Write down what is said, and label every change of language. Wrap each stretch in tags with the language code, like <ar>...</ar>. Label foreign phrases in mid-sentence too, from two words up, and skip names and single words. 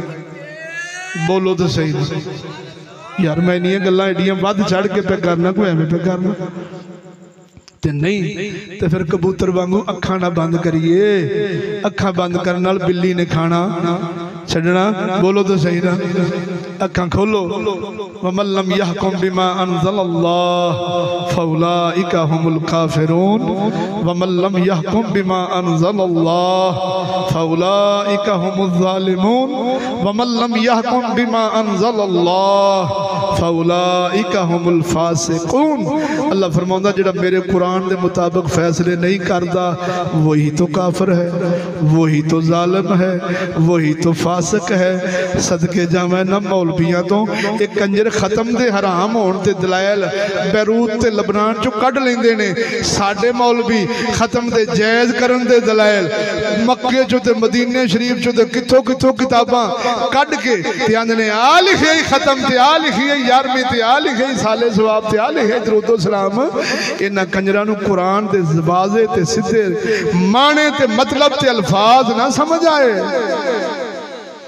<pa>بولو تو سہی نا یار میں اینیاں گلاں ایڈیاں ودھ چڑھ کے پیش کرنا کوئی ایویں پیش کرنا تے نہیں تو فیر کبوتر وانگوں اکھاں نا بند کریے اکھاں بند کرن نال بلی نے کھانا چھڈنا بولو تو سہی نا اکھاں</pa> <ar>کھولو ومن لم يحكم بما أنزل الله فأولئك هم الكافرون ومن لم يحكم بما أنزل الله فأولئك هم الظالمون ومن لم يحكم بما أنزل الله فأولئك هم الفاسقون</ar> <pa>اللہ فرماندا جیہڑا میرے قرآن دے مطابق فیصلے نہیں کردا</pa> <ur>وہی تو کافر ہے وہی تو ظالم ہے وہی تو فاسق ہے</ur> <pa>صدقے جاوے نا مولویاں توں اک کنجر ختم دے حرام ہون تے دلائل بیروت تے لبنان چوں کڈھ لیندے نے ساڈے مولوی ختم دے جائز کرن دے دلائل مکے چوں تے مدینے شریف چوں تے کتھوں کتھوں کتاباں کڈھ کے تے آندے نے آ لکھے ختم تے آ لکھے گیارھویں تے آ لکھے سالے ثواب تے آ لکھے درود و سلام ایہناں کنجراں نوں قرآن دے واضح تے سیدھے معنے تے مطلب تے الفاظ نا سمجھ آئے</pa>